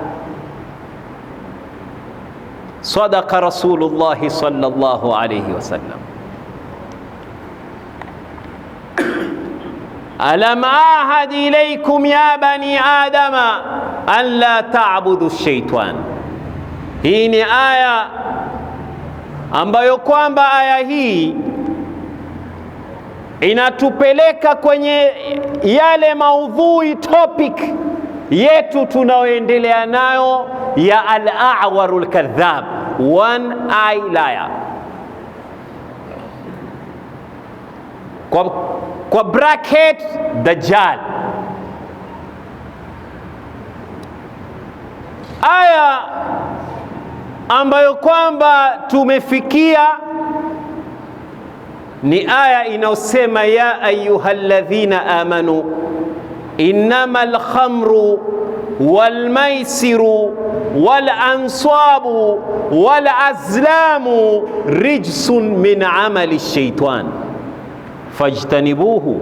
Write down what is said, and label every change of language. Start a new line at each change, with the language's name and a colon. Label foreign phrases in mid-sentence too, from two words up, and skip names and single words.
Arabic: صدق رسول الله صلى الله عليه وسلم. ألم أعهد إليكم يا بني آدم أن لا تعبدوا الشيطان.
Swahili: Hii ni aya ambayo kwamba aya hii inatupeleka kwenye yale maudhui topic yetu tunaoendelea nayo ya
Arabic: الأعور الكذاب,
English: one eye liar.
Swahili: Kwa bracket Dajjal. Aya ambayo kwamba tumefikia ni aya inayosema:
Arabic: يا أيها الذين آمنوا إنما الخمر والميسر والأنصاب والأزلام رجس من عمل الشيطان فاجتنبوه.